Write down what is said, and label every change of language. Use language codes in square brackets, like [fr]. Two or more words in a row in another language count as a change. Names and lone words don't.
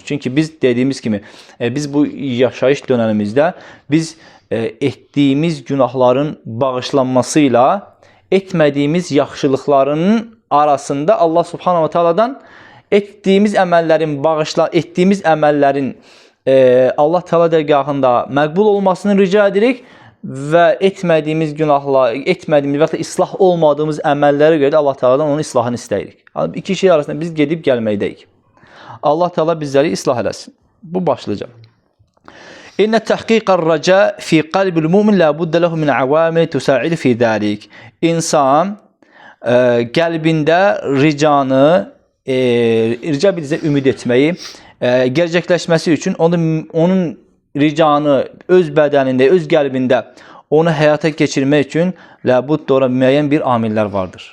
[az] Çünki biz dediyimiz kimi, biz bu yaşayış dönəmimizdə biz etdiyimiz günahların bağışlanmasıyla etmədiyimiz yaxşılıqların arasında [ar] الله سبحانه وتعالى [az] etdiyimiz əməllərin Allah Taala dərgahında məqbul olmasını rica edirik və etmədiyimiz günahlar, etmədiyimiz və ya islah olmadığımız əməllərə görə də Allah Taala'dan onun islahını istəyirik. İki şey arasında biz gedib gəlməkdəyik. Allah Taala bizləri islah eləsin. Bu başlıca. [ar] إن تحقيق الرجاء في قلب المؤمن لا بد له من عوامل تساعد في ذلك. [az] İnsan qəlbində rica bizə ümid etməyi gerçəkləşməsi üçün onun ricanı öz bədənində, öz qəlbində onu həyata keçirmək üçün ləbud ora müəyyən bir amillər vardır.